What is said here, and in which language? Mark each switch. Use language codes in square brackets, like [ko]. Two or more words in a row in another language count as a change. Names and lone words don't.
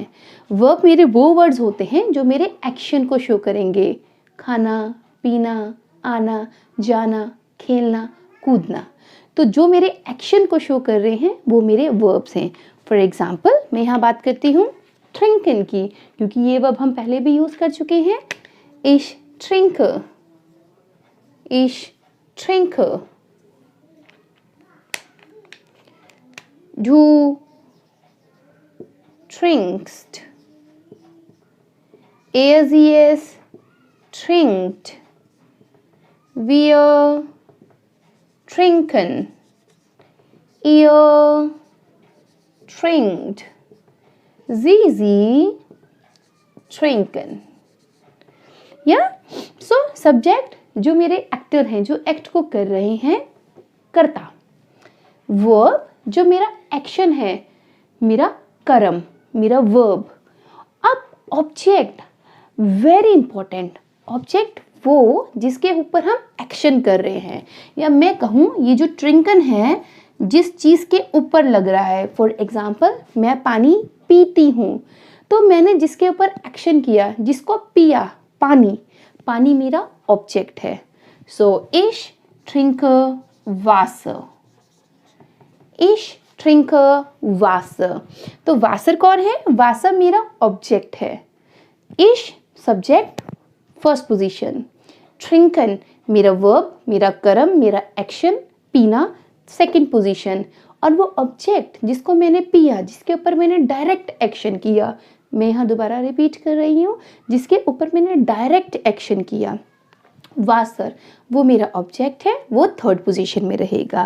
[hi] वर्ब मेरे वो वर्ड्स होते हैं जो मेरे एक्शन को शो करेंगे, खाना, पीना, आना, जाना, खेलना, कूदना। तो जो मेरे एक्शन को शो कर रहे हैं वो मेरे वर्ब्स हैं। [en] for example, [hi] मैं यहाँ बात करती हूँ ट्रिंकन की, क्योंकि ये वर्ब हम पहले भी यूज़ कर चुके हैं। [de] Ich trinke, Du trinkst. Er, sie, es trinkt. Wir trinken. Ihr trinkt. Sie trinken. [hi] या सो सब्जेक्ट जो मेरे एक्टर हैं, जो एक्ट को कर रहे हैं, कर्ता। वर्ब जो मेरा एक्शन है, मेरा कर्म, मेरा वर्ब। अब ऑब्जेक्ट, [en] very important, [hi] ऑब्जेक्ट वो जिसके ऊपर हम एक्शन कर रहे हैं, या मैं कहूँ ये जो ट्रिंकन है जिस चीज़ के ऊपर लग रहा है। फॉर एग्जाम्पल मैं पानी पीती हूँ, तो मैंने जिसके ऊपर एक्शन किया, जिसको पिया, पानी, पानी मेरा ऑब्जेक्ट है। [de] सो ich trinke Wasser, ich trinke Wasser। [hi] तो वासर कौन है? वासर मेरा ऑब्जेक्ट है। ich सब्जेक्ट [en] first position, [hi] trinken मेरा वर्ब, मेरा कर्म, मेरा एक्शन, पीना [en] second position, [hi] और वो ऑब्जेक्ट जिसको मैंने पिया, जिसके ऊपर मैंने [en] direct action [hi] किया, मैं यहाँ दोबारा रिपीट कर रही हूँ, जिसके ऊपर मैंने [en] direct action [hi] किया, वासर वो मेरा ऑब्जेक्ट है, वो [en] third position [hi] में रहेगा।